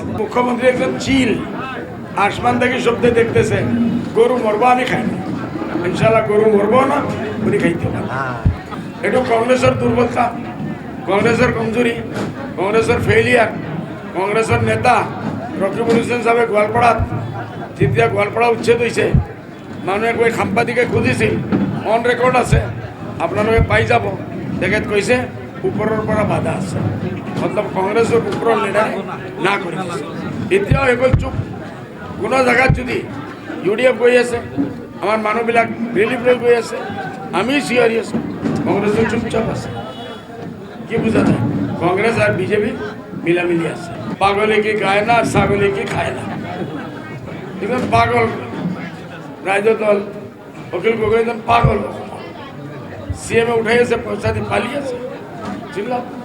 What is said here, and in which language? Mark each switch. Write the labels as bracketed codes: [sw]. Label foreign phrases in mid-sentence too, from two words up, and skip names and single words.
[bn] মুখ্যমন্ত্রী একজন চিল, আসমান থেকে শব্দ দেখতেছে গরু মরবো, আমি খাই না, ইনশাল্লাহ গরু মরবো না, উনি খাইতে না। এটা কংগ্রেসের দুর্বলতা, কংগ্রেসের কমজোরি, কংগ্রেসের ফেলিয়ার। [as] কংগ্রেসের নেতা রকিবুল হোসেন সাহেব গোয়ালপাড়াত যেতিয়া গোয়ালপাড়া উচ্ছেদ হয়েছে, মানুহে গৈ সাংবাদিকে খুঁজিছিল, [en] on record [as] আছে, আপোনালোকে পাই যাব। তেখেত কৈছে ওপৰৰ পৰা বাধা আছে, মতলব কংগ্ৰেছৰ ওপৰৰ লিডাৰে না কৰি দিছে। এতিয়াও এইবোৰ চুপ। কোনো জেগাত যদি UDF গৈ আছে, আমাৰ মানুহবিলাক ৰিলিফ লৈ গৈ আছে, আমি চিঞৰি আছোঁ, কংগ্ৰেছৰ চুপচাপ আছে। [bn] কি বুঝা যায়? কংগ্রেস আর বিজেপি মিলামিলি আছে। পাগলে কি গায় না, ছাগলে কি খায় না। একদম পাগল রাজ্য দল, অখিল গগৈ একদম পাগল। CM উঠাইছে, পয়সা দিয়ে পালিয়েছে। চিল্লা